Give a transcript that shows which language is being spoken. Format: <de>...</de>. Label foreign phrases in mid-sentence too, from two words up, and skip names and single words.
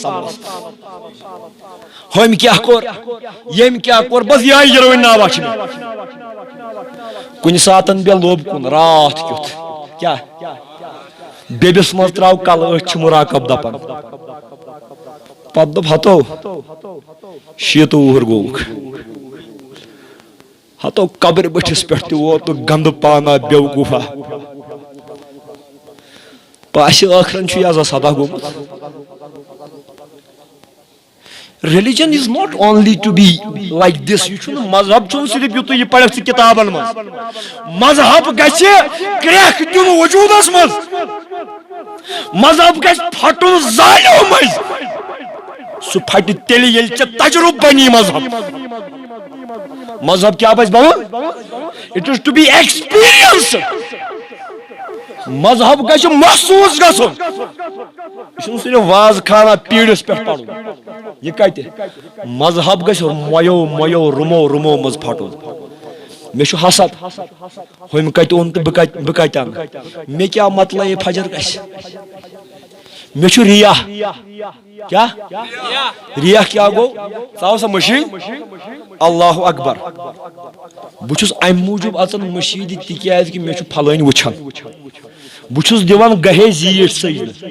<ks>سنس ہُمۍ کیٛاہ کوٚر ییٚمۍ کیٛاہ کوٚر بس یِہے یِروٕنۍ ناوا چھِ مےٚ کُنہِ ساتن بیٚیہِ لوٚب کُن راتھ کیُتھ کیٛاہ بیٚبِس منٛز تراو کلہٕ أچھ چھِ مُراقب دپان پتہٕ دوٚپ ہتو شیٖتہٕ وُہُر گوٚوُکھ ہتو قبرِ بٔٹھِس پٮ۪ٹھ تہِ ووتُکھ گنٛدٕ پانا بیوقوٗفا باسہِ ٲخرن چھُ یہِ سدا گوٚمُت</ks> <en>religion is not only to be like this</en> <ks>یہ چھُنہٕ مذہب چھُنہٕ صرف یُتُے یہِ پرٮ۪کھ ژٕ کِتابن منٛز مذہب گژھِ کرٛٮ۪کھ دیُن وجوٗدس منٛز مذہب گژھِ پھٹُن زالیو منٛزۍ سُہ پھٹہِ تیٚلہِ ییٚلہِ ژےٚ تجرُبہٕ بنی مذہب کیٛاہ پزِ بنُن</ks> <en>it is to be experienced</en> <ks>مذہب گژھِ محسوٗس گژھُن یہِ چھُنہٕ صرف واز خانہ پیٖڑِس پٮ۪ٹھ پرُن یہِ کتہِ مذہب گژھِ مۄیو رُمو منٛز پھٹُن مےٚ چھُ حسد ہُمۍ کتہِ اوٚن تہٕ بہٕ کتہِ انہٕ مےٚ کیٛاہ مطلعے فجر گژھِ مےٚ چھُ ریا کیٛاہ ریا کیٛاہ گوٚو ژاو سا مٔشیٖد اللہ اکبر بہٕ چھُس امہِ موٗجوٗب اژان مٔشیٖدِ تِکیٛازِ کہِ مےٚ چھُ پھلٲنۍ وٕچھان بہٕ چھُس دِوان گہے زیٖٹھ سجدٕ</ks>